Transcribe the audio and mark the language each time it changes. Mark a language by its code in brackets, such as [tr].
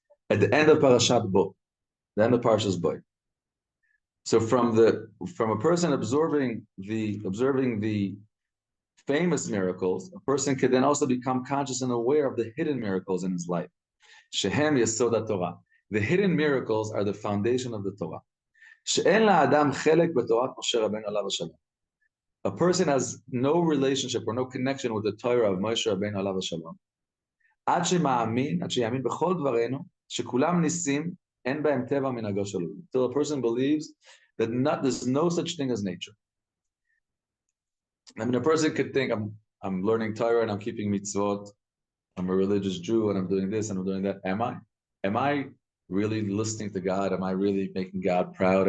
[en] At the end of Parashat Bo, the end of Parashas Bo. So from a person observing the famous miracles, a person could then also become conscious and aware of the hidden miracles in his life. [he] Shehem Yesod Torah. [en] The hidden miracles are the foundation of the Torah. [he] She'en la'adam chelek b'torat Moshe Rabbeinu alav hashalom. [en] A person has no relationship or no connection with the Torah of Moshe Rabbeinu alav shalom. [he] עד שיאמין בכל דברינו, שכולם ניסים, אין בהם טבע מנהגו של אלוהים. [en] Till a person believes that there's no such thing as nature. I mean, a person could think, I'm learning Torah and I'm keeping mitzvot, I'm a religious Jew and I'm doing this and I'm doing that. Am I? Am I really listening to God? Am I really making God proud?